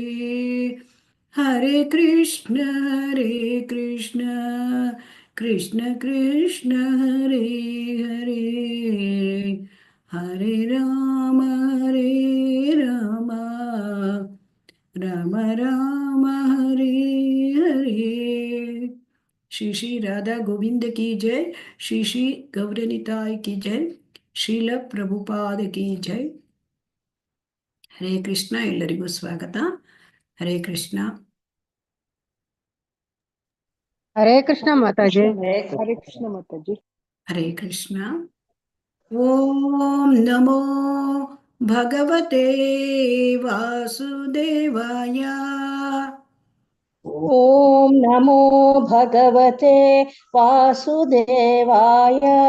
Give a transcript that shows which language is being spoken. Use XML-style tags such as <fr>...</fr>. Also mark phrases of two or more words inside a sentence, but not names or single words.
<sa>ಹರೇ ಕೃಷ್ಣ ಕೃಷ್ಣ ಕೃಷ್ಣ ಹರೇ ಹರೇ, ಹರೇ ರಾಮ ರಾಮ ರಾಮ ಹರೇ ಹರೇ.</sa> <hi>श्री श्री राधा गोविंद की जय, श्री श्री गौरनिताय की जय, ಶ್ರೀಲ ಪ್ರಭುಪಾದ की जय.</hi> <kn>ಹರೇ ಕೃಷ್ಣ. ಎಲ್ಲರಿಗೂ ಸ್ವಾಗತ. ಹರೇ ಕೃಷ್ಣ. ಹರೇ ಕೃಷ್ಣ ಮಾತಾಜಿ. ಹರೇ ಕೃಷ್ಣ ಮಾತಾಜಿ.</kn> <sa>ಹರೇ ಕೃಷ್ಣ. ಓಂ ನಮೋ ಭಗವತೆ ವಾಸುದೇವಾಯ. ಓಂ ನಮೋ ಭಗವತೆ ವಾಸುದೇವಾಯ.</sa>